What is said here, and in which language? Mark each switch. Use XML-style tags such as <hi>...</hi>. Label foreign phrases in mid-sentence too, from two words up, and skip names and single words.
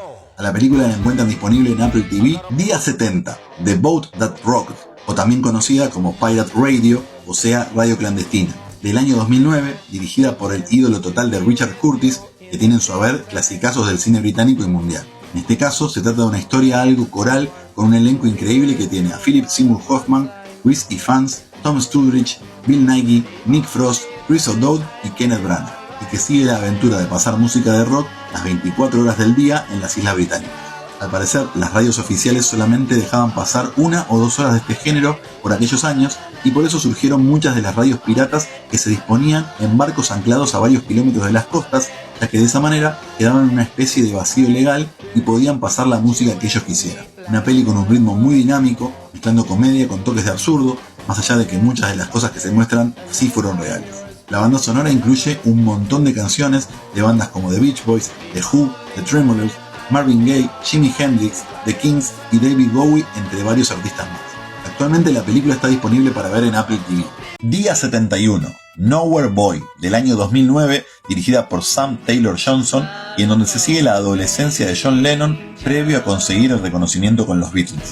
<es>A la película la encuentran disponible en Apple TV. Día 70, The Boat That Rocked, o también conocida como Pirate Radio, o sea, Radio Clandestina, del año 2009, dirigida por el ídolo total de Richard Curtis, que tiene en su haber clasicazos del cine británico y mundial. En este caso, se trata de una historia algo coral, con un elenco increíble que tiene a Philip Seymour Hoffman, Chris Ifans, Tom Sturridge, Bill Nighy, Nick Frost, Chris O'Dowd y Kenneth Branagh, y que sigue la aventura de pasar música de rock las 24 horas del día en las Islas Británicas. Al parecer, las radios oficiales solamente dejaban pasar 1 o 2 horas de este género por aquellos años, y por eso surgieron muchas de las radios piratas que se disponían en barcos anclados a varios kilómetros de las costas, ya que de esa manera quedaban en una especie de vacío legal y podían pasar la música que ellos quisieran. Una peli con un ritmo muy dinámico, mezclando comedia con toques de absurdo, más allá de que muchas de las cosas que se muestran sí fueron reales. La banda sonora incluye un montón de canciones de bandas como The Beach Boys, The Who, The Tremolows, Marvin Gaye, Jimi Hendrix, The Kings y David Bowie, entre varios artistas más. Actualmente la película está disponible para ver en Apple TV. Día 71, Nowhere Boy, del año 2009, dirigida por Sam Taylor Johnson, y en donde se sigue la adolescencia de John Lennon previo a conseguir el reconocimiento con los Beatles.</es>